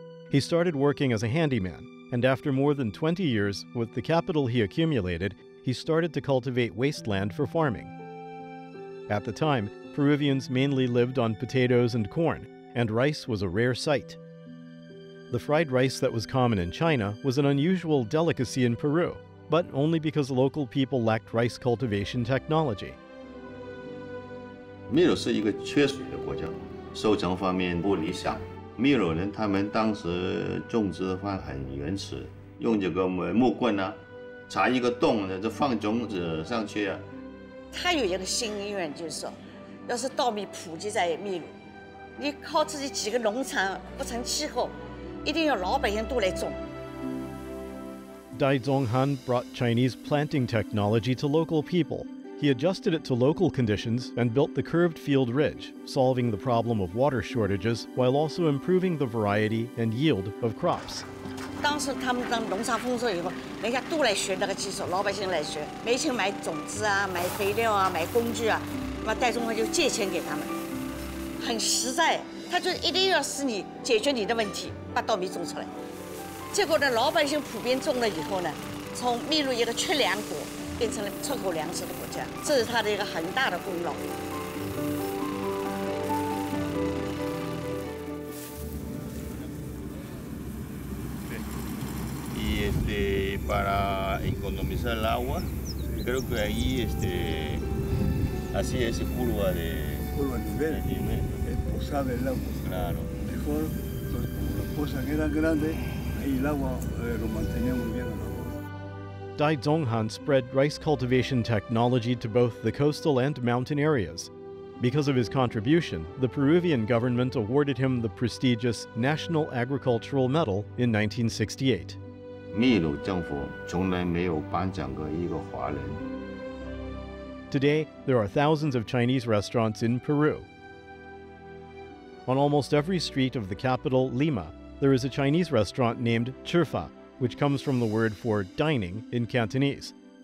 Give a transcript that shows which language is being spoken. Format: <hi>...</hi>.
<en>He started working as a handyman, and after more than 20 years, with the capital he accumulated, he started to cultivate wasteland for farming. At the time, Peruvians mainly lived on potatoes and corn, and rice was a rare sight. The fried rice that was common in China was an unusual delicacy in Peru, but only because local people lacked rice cultivation technology.</en> <zh>秘鲁是一个缺水的国家，收成方面不理想。秘鲁人他们当时种植的话很原始，用这个木棍啊，插一个洞呢，就放种子上去啊。他有一个心愿，就是说，要是稻米普及在秘鲁，你靠自己几个农场不成气候，一定要老百姓都来种。</zh> <en>Dai Zonghan brought Chinese planting technology to local people. He adjusted it to local conditions and built the curved field ridge, solving the problem of water shortages while also improving the variety and yield of crops.</en> <zh>当时他们当农场丰收以后，人家都来学那个技术，老百姓来学，没钱买种子啊，买肥料啊，买工具啊，那么戴宗汉就借钱给他们，很实在，他就一定要使你解决你的问题，把稻米种出来。结果呢，老百姓普遍种了以后呢，从秘鲁一个缺粮国变成了出口粮食的国家，这是他的一个很大的功劳。</zh> <es>Y para economizar el agua, creo que ahí así es curva de nivel. Posaba el agua. Claro. Mejor, pues, como las pozas eran grandes, ahí el agua lo mantenía muy bien el agua.</es> <en>Dai Zonghan spread rice cultivation technology to both the coastal and mountain areas. Because of his contribution, the Peruvian government awarded him the prestigious National Agricultural Medal in 1968.</en> <zh>秘鲁政府从来没有颁奖过一个华人。</zh> <en>Today, there are thousands of Chinese restaurants in Peru. On almost every street of the capital, Lima, there is a Chinese restaurant named Chirfa, which comes from the word for dining in Cantonese.</en>